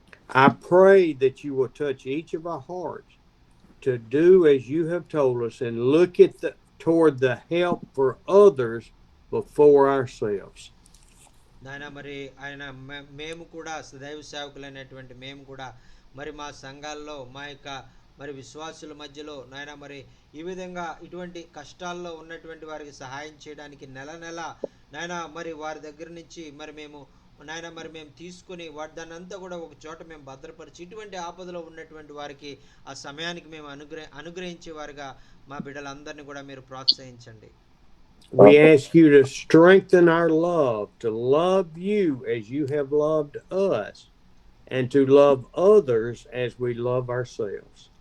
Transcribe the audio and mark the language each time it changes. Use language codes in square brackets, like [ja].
[en] I pray that you will touch each of our hearts to do as you have told us and look at toward the help for others before ourselves. [te] నాయన మరి ఆయన మేము కూడా దైవ సేవకులైనటువంటి మేము కూడా మరి మా సంఘాల్లో మా యొక్క మరి విశ్వాసుల మధ్యలో నాయన మరి ఈ విధంగా ఇటువంటి కష్టాల్లో ఉన్నటువంటి వారికి సహాయం చేయడానికి నెల నాయన మరి వారి దగ్గర నుంచి మరి మేము తీసుకుని దాన్ని అంతా కూడా ఒక చోట మేము భద్రపరిచి ఇటువంటి ఆపదలో ఉన్నటువంటి వారికి ఆ సమయానికి మేము అనుగ్రహించే వారిగా మా బిడ్డలందరినీ కూడా మీరు ప్రోత్సహించండి. [en] We ask you to strengthen our love, to love you as you have loved us, and to love others as we love ourselves.